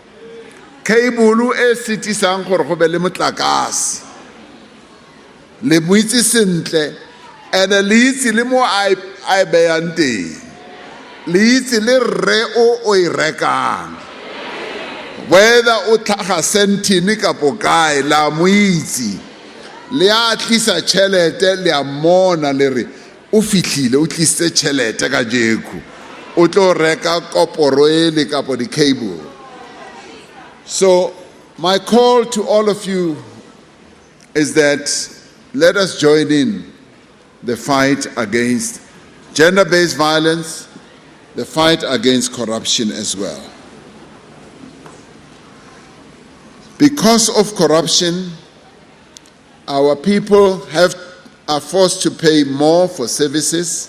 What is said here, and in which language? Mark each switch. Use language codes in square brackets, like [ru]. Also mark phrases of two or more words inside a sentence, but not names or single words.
[tn] e sitisang gore go be le motlakase le mo itse sentle ene le itse le mo a beyang teng le itse le re o e rekang whether o tlhaga sentini kapo kae la mo itse le a tlisa tšhelete le a mona le re o fihlile o tlisitse tšhelete ka jeku o tlo reka koporo ele kapo di cable. [en] So my call to all of you is that let us join in the fight against gender-based violence, the fight against corruption as well. Because of corruption, our people are forced to pay more for services.